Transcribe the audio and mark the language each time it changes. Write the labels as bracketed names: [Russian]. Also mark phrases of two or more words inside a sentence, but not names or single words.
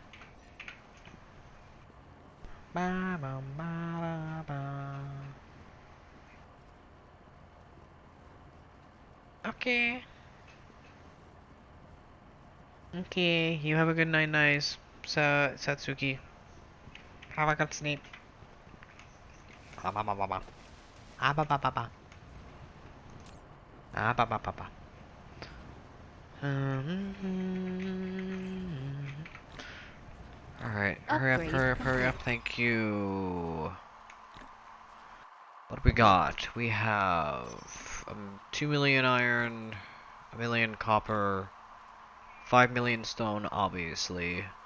[English] Ba, ba, ba, ba. Okay. Okay, you have a good night, nice. Satsuki. Have a good sleep. Ah ba ba ba ba. Ah ba ba ba ba. Ah ba ba ba ba. Alright, hurry up, thank you. What do we got? We have 2 million iron, 1 million copper, 5 million stone, obviously.